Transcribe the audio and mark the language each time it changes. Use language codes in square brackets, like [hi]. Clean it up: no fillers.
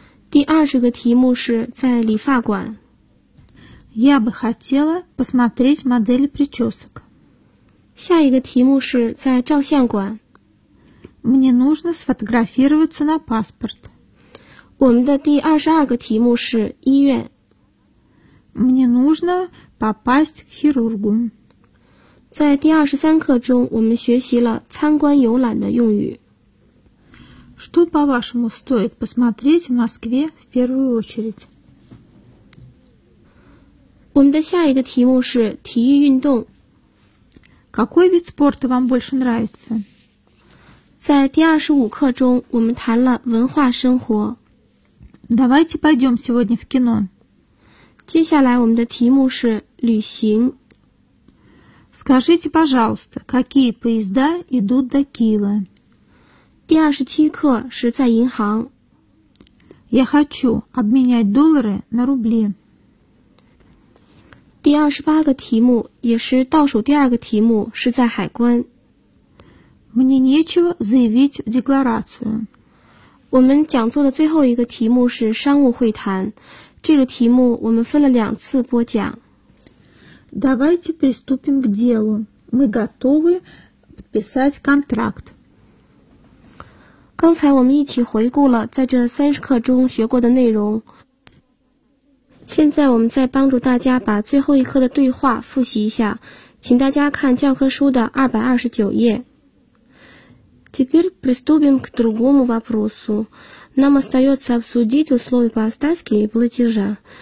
[zh] 第二十个题目是在理发馆。 [ru] Я бы хотела посмотреть модели причесок. [zh] 下一个题目是在照相馆。 [ru] Мне нужно сфотографироваться на паспорт. [zh] 我们的第二十二个题目是医院。 [ru] Мне нужно попасть к хирургу. [zh] 在第二十三课中我们学习了参观游览的用语。 [ru] Что, по-вашему, стоит посмотреть в Москве в первую очередь? [zh] 我们的下一个题目是体育运动。 [ru] Какой вид спорта вам больше нравится? [zh] 在第二十五课中我们谈了文化生活。 [ru] Давайте пойдем сегодня в кино. [zh] 接下来我们的题目是旅行。 [ru] Скажите, пожалуйста, какие поезда идут до Киева? [zh] 第二十七课是在银行。 [ru] Я хочу обменять доллары на рубли. [zh] 第二十八个题目也是倒数第二个题目是在海关。 [ru] Мне нечего заявить в декларацию. [zh] 我们讲座的最后一个题目是商务会谈，这个题目我们分了两次播讲。 [ru] Давайте приступим к делу. Мы готовы подписать контракт. [zh] 刚才我们一起回顾了在这30课中学过的内容。现在我们再帮助大家把最后一课的对话复习一下，请大家看教科书的229页。 [ru] Теперь приступим к другому вопросу. Нам остается обсудить условия поставки и платежа.